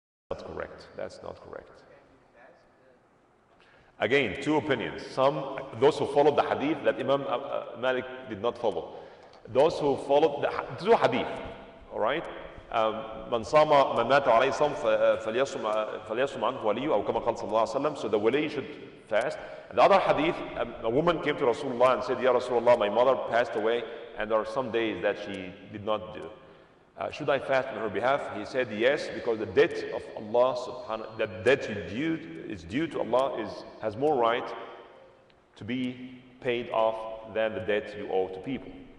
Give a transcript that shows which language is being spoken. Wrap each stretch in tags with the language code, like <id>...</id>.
<en>That's not correct. That's not correct. Again, two opinions. Those who followed the hadith that Imam Malik did not follow. Those who followed the two hadith, all right?</en> <ar>من صام من مات عليه صوم فليصم عنه وليه أو كما قال صلى الله عليه وسلم.</ar> <en>So the wali should fast. And the other hadith, a woman came to Rasulullah and said, Ya Rasulullah, my mother passed away and there are some days that she did not do. Should I fast on her behalf? He said yes, because the debt of Allah subhanahu, that debt is due to Allah has more right to be paid off than the debt you owe to people.</en>